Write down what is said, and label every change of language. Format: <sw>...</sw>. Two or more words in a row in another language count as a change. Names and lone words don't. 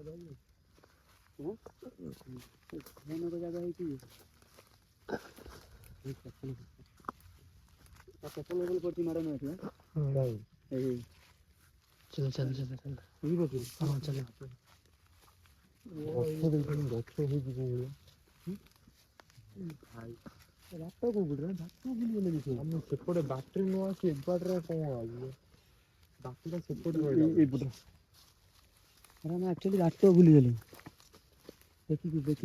<or>ଭୟାନକ ଜାଗା ହେଇଛି। ପଡୁଛି ମାଡ଼ ନଥିବ ଏଇ</or> <hi>चल चल चल चल</hi> <or>ବୁଝିବ କି</or> <hi>हाँ चल</hi> <or>ରାତ କୋଉପଟେ ରାତ ବୁଲିଗଲେ କିଛି ଆମେ ସେପଟେ ବାଟରେ ନ ଆସି ଏ ବାଟରେ କଣ ଆସିବ ବାଟଟା ସେପଟେ ଏଇପଟେ ଆମେ ଆକ୍ଚୁଆଲି ରାତ ବୁଲିଗଲେ ଦେଖିକି</or>